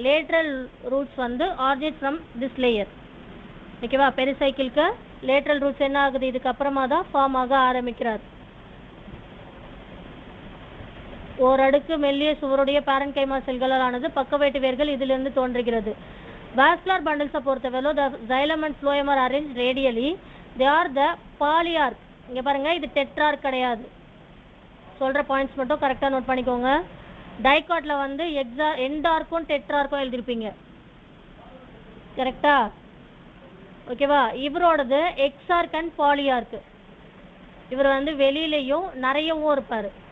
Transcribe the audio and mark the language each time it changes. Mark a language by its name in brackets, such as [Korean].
[English] Lateral roots வந்து originate from this layer, ஓகேவா. [Tamil] பெரிசைக்கிளுக்கு lateral roots என்ன ஆகுது, இதுக்கப்புறமா தான் ஃபார்ம் ஆக ஆரம்பிக்கிறார். ஓரடுக்கு மெல்லிய சுவருடைய பேரன்கைமா செல்களால் ஆனது பக்கவேட்டு வேர்கள் இதிலிருந்து தோன்றுகிறது. வாஸ்குலர் பண்டில்ஸை பொறுத்தவரை [English] The xylem and phloem are arranged radially. they are the polyarch. [Tamil] இங்கே பாருங்கள், இது டெட்ரார்க் கிடையாது. சொல்கிற பாயிண்ட்ஸ் மட்டும் கரெக்டாக நோட் பண்ணிக்கோங்க. டைகாட்டில் வந்து எண்டார்க்கும் டெட்ரார்க்கும் எழுதிருப்பீங்க, கரெக்டா, ஓகேவா. இவரோடது எக்ஸார்க் அண்ட் பாலியார்க்கு. இவர் வந்து வெளியிலையும் நிறையவும் இருப்பார்.